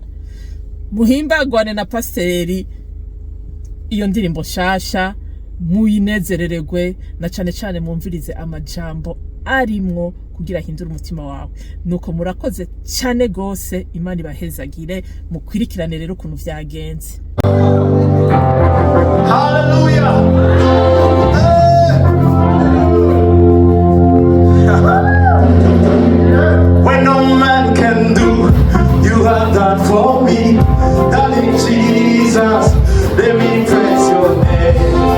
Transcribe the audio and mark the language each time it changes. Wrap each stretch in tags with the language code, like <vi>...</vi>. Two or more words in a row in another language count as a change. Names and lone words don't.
<rn>Muhimbagwane na Pasteur, iyo ndirimbo shasha muyinezerererwe, na cyane mumvirize amajambo arimwo kugira hindura umutima wawe. Nuko murakoze cyane gose, Imana ibahezagire, mukwirikirane rero ukuntu vyagenze.</rn> <en>Hallelujah. When no man can do, you have done for me. Darling Jesus, let me praise your name.</en>